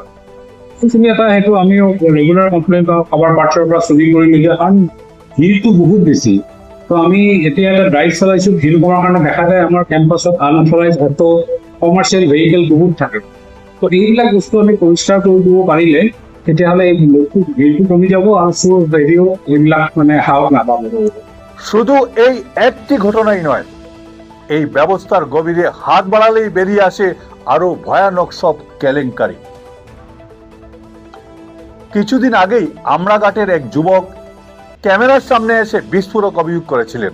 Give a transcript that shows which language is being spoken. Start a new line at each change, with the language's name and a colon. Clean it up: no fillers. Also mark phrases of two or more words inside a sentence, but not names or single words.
Assamese: সেইখিনি এটা সেইটো আমিও ৰেগুলাৰ কমপ্লেইন পাওঁ কাৰোবাৰ পাৰ্টছৰ পৰা চুৰি কৰি নিদিয়া, কাৰণ ভিৰটো বহুত বেছি। তো আমি এতিয়া এটা ড্ৰাইভ চলাইছোঁ, ভিৰ কমাৰ কাৰণে দেখা যায় আমাৰ কেম্পাছত
English: unauthorized auto, commercial vehicle
Assamese: বহুত থাকে। তো এইবিলাক বস্তু আমি পৰিষ্কাৰ কৰি দিব পাৰিলে তেতিয়াহ'লে এই ভিৰটো কমি যাব আৰু চোৰ হেৰিও এইবিলাক মানে সাহস নাপাব।
Bangla: শুধু এই একটি ঘটনাই নয়, এই ব্যবস্থার গভীরে হাত বাড়ালেই বেরিয়ে আসে আরো ভয়ানক সব কেলেঙ্কারি। কিছুদিন আগেই আমরাঘাটের এক যুবক ক্যামেরার সামনে এসে বিস্ফোরক অভিযোগ করেছিলেন।